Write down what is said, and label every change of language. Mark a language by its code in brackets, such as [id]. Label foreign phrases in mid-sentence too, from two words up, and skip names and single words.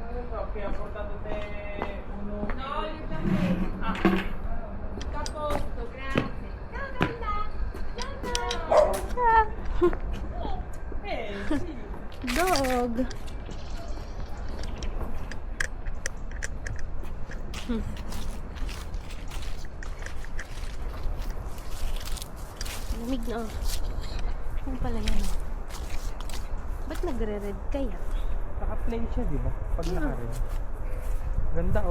[it] che ha portato te uno... No, io da me. Ah, Tutto a posto, grazie. Ciao Donna. sì. [tl] Dog. Lamig na. Ano pala yan? Ba't nagre-red kaya? Naka-play siya, di ba? Pag naka-red. Ganda, oh.